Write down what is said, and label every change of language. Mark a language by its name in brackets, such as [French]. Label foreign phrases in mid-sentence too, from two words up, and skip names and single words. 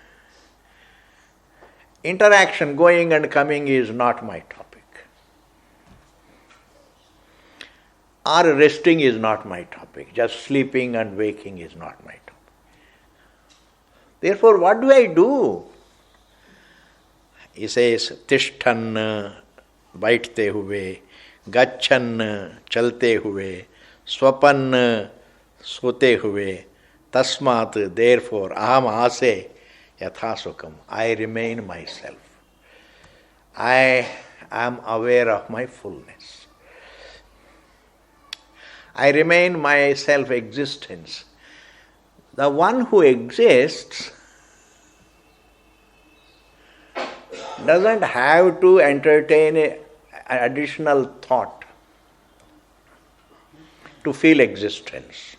[English] Interaction, going and coming is not my topic. Or resting is not my topic. Just sleeping and waking is not my topic. Therefore, what do? He says, [Hindi] तिष्ठन्, बैठते हुवे, गच्छन्, चलते हुवे, स्वपन्, सोते हुवे, [Sanskrit] Tasmat, therefore, अहम् आसे यथा सुखम्. [English] I remain myself. I am aware of my fullness. I remain my self-existence. The one who exists doesn't have to entertain an additional thought to feel existence.